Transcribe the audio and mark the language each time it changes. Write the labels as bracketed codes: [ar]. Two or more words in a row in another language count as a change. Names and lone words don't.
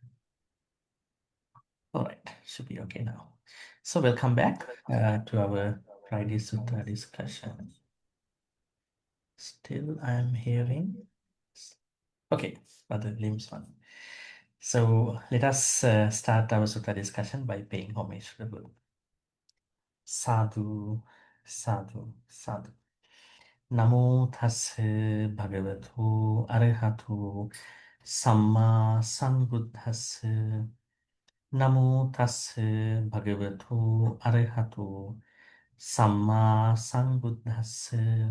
[en] All right, should be okay now. So welcome back to our Friday Sutta discussion. Still I'm hearing. Okay, Brother Lim's one. So let us start our Sutta discussion by paying homage to the Buddha. [pi] Sadhu, sadhu, sadhu. Namo tassa bhagavato arahato samma sambuddhassa. Namo tassa bhagavato arahato samma sambuddhassa.